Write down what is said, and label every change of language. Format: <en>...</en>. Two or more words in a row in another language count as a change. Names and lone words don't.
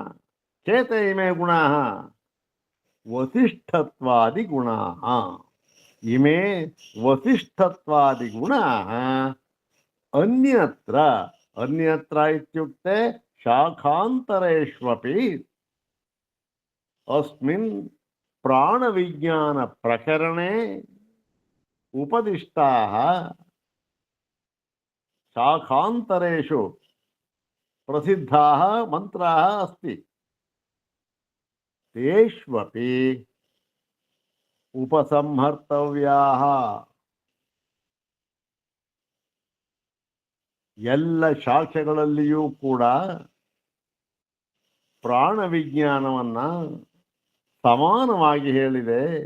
<sa>गुणाः वसिष्ठत्वादि गुणाः ಇಮೇ ವಸಿಷ್ಠತ್ವಾದಿ ಗುಣ ಅನ್ಯತ್ರ ಅನ್ಯತ್ರ ಇತ್ಯುಕ್ತೆ ಶಾಖಾಂತರೇಷ್ವಪಿ ಅಸ್ಮಿನ್ ಪ್ರಾಣವಿಜ್ಞಾನ ಪ್ರಕರಣೆ ಉಪದಿಷ್ಟಾಃ ಶಾಖಾಂತರೇಷು ಪ್ರಸಿದ್ಧಾಃ ಮಂತ್ರಾः अस्ति ತೇಷ್ವಪಿ ಉಪಸಂಹರ್ತವ್ಯಾಃ</sa> <kn>ಎಲ್ಲ ಶಾಖೆಗಳಲ್ಲಿಯೂ ಕೂಡ ಪ್ರಾಣ ವಿಜ್ಞಾನವನ್ನ ಸಮಾನವಾಗಿ ಹೇಳಿದೆ.</kn>